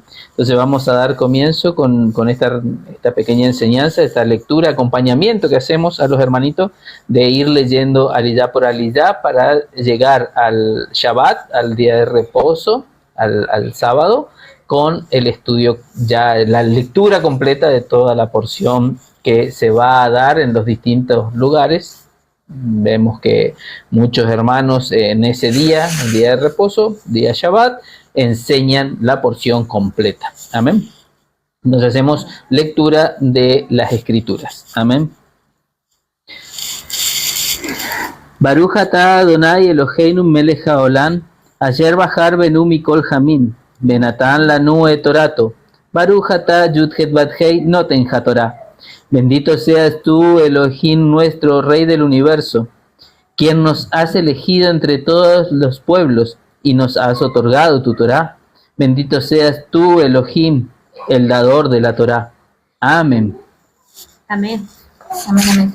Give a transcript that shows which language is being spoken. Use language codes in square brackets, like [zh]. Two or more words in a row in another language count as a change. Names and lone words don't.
[es] Entonces vamos a dar comienzo con esta pequeña enseñanza, esta lectura, acompañamiento que hacemos a los hermanitos de ir leyendo aliyá por aliyá para llegar al Shabbat, al día de reposo, al sábado, con el estudio, ya la lectura completa de toda la porción que se va a dar en los distintos lugares. Vemos que muchos hermanos en ese día, el día de reposo, día Shabbat, enseñan la porción completa. Amén. Entonces hacemos lectura de las Escrituras. Amén. [he] ברוך אתה אדוני אלוהינו מלך העולם, אשר בחר בנו מכל העמים, ונתן לנו את תורתו, ברוך אתה יוד הא ואו הא נותן התורה. [es] Bendito seas tú, Elohim, nuestro Rey del universo, quien nos has elegido entre todos los pueblos y nos has otorgado tu Torá. Bendito seas tú, Elohim, el dador de la Torá. Amén. Amén. Amén, amén.